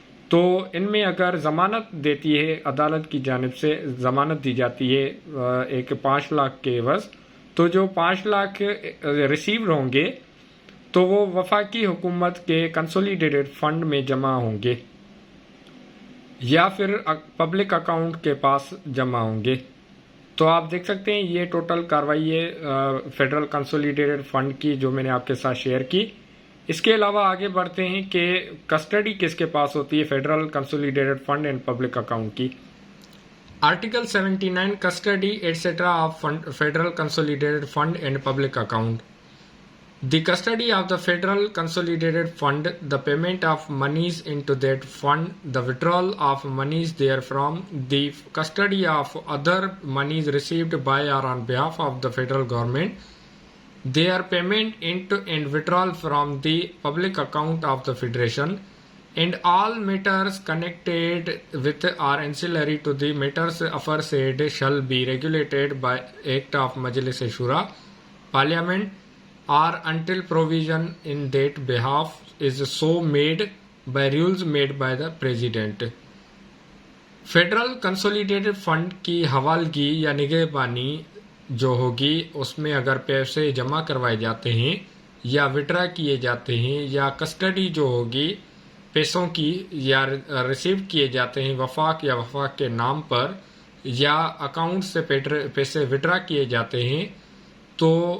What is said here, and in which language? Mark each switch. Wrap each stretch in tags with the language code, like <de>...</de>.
<ur>تو ان میں اگر ضمانت دیتی ہے عدالت کی جانب سے، ضمانت دی جاتی ہے ایک 5 لاکھ کے عوض، تو جو 5 لاکھ ریسیو ہوں گے تو وہ وفاقی حکومت کے کنسولیڈیٹڈ فنڈ میں جمع ہوں گے یا پھر پبلک اکاؤنٹ کے پاس جمع ہوں گے۔ تو آپ دیکھ سکتے ہیں یہ ٹوٹل کاروائی ہے فیڈرل کنسولیڈیٹڈ فنڈ کی جو میں نے آپ کے ساتھ شیئر کی. اس کے علاوہ آگے بڑھتے ہیں کہ کسٹڈی کس کے پاس ہوتی ہے federal consolidated fund and public account کی.</ur> <en>Article 79 custody etc. of Federal Consolidated Fund and Public Account. The custody of the Federal Consolidated Fund, the payment of monies into that fund, the withdrawal of monies therefrom, the custody of other monies received by or on behalf of the federal government, their payment into and withdrawal from the public account of the Federation, and all matters connected with or ancillary to the matters aforesaid shall be regulated by Act of Majlis-e-Shura, Parliament, or until provision in that behalf is so made by rules made by the President.</en> <ur>Federal consolidated fund کی حوالگی یا نگہبانی جو ہوگی اس میں اگر پیسے جمع کروائے جاتے ہیں یا وڈرا کیے جاتے ہیں یا کسٹڈی جو ہوگی پیسوں کی یا ریسیو کیے جاتے ہیں وفاق یا وفاق کے نام پر یا اکاؤنٹ سے پیسے وڈرا کیے جاتے ہیں، تو</ur>